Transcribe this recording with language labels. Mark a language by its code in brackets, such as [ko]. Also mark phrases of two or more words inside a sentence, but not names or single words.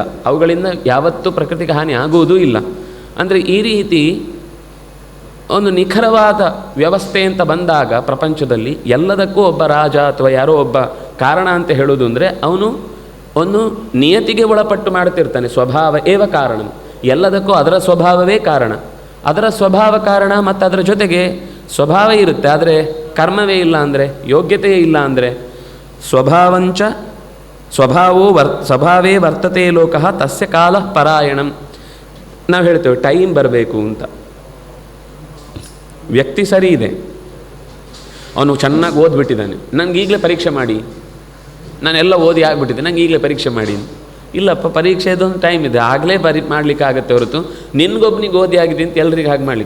[kn] ಅವುಗಳಿಂದ ಯಾವತ್ತೂ ಪ್ರಕೃತಿಗೆ ಹಾನಿ ಆಗುವುದೂ ಇಲ್ಲ. ಅಂದರೆ ಈ ರೀತಿ ಒಂದು ನಿಖರವಾದ ವ್ಯವಸ್ಥೆ ಅಂತ ಬಂದಾಗ ಪ್ರಪಂಚದಲ್ಲಿ ಎಲ್ಲದಕ್ಕೂ ಒಬ್ಬ ರಾಜ ಅಥವಾ ಯಾರೋ ಒಬ್ಬ ಕಾರಣ ಅಂತ ಹೇಳೋದು ಅಂದರೆ ಅವನು ಒಂದು ನಿಯತಿಗೆ ಒಳಪಟ್ಟು ಮಾಡ್ತಿರ್ತಾನೆ. [sa] ಸ್ವಭಾವ ಏವ ಕಾರಣ, [kn] ಎಲ್ಲದಕ್ಕೂ ಅದರ ಸ್ವಭಾವವೇ ಕಾರಣ. ಅದರ ಸ್ವಭಾವ ಕಾರಣ, ಮತ್ತು ಅದರ ಜೊತೆಗೆ ಸ್ವಭಾವ ಇರುತ್ತೆ, ಆದರೆ ಕರ್ಮವೇ ಇಲ್ಲ ಅಂದರೆ, ಯೋಗ್ಯತೆಯೇ ಇಲ್ಲ ಅಂದರೆ, [sa] ಸ್ವಭಾವಂಚ ಸ್ವಭಾವೇ ವರ್ತತೆ ಲೋಕಃ ತಸ್ಯ ಕಾಲಃ ಪರಾಯಣಂ. [kn] ನಾವು ಹೇಳ್ತೇವೆ ಟೈಮ್ ಬರಬೇಕು ಅಂತ. ವ್ಯಕ್ತಿ ಸರಿ ಇದೆ, ಅವನು ಚೆನ್ನಾಗಿ ಓದ್ಬಿಟ್ಟಿದ್ದಾನೆ, ನನಗೆ ಈಗಲೇ ಪರೀಕ್ಷೆ ಮಾಡಿ, ನಾನೆಲ್ಲ ಓದಿ ಆಗಿಬಿಟ್ಟಿದ್ದೆ, ನಂಗೆ ಈಗಲೇ ಪರೀಕ್ಷೆ ಮಾಡಿ. ಇಲ್ಲಪ್ಪ, ಪರೀಕ್ಷೆದೊಂದು ಟೈಮ್ ಇದೆ, ಆಗಲೇ ಮಾಡಲಿಕ್ಕೆ ಆಗುತ್ತೆ ಹೊರತು ನಿನ್ಗೊಬ್ಬನಿಗೆ ಓದಿ ಆಗಿದೆ ಅಂತ ಎಲ್ಲರಿಗೂ ಹಾಗೆ ಮಾಡಲಿಕ್ಕೆ.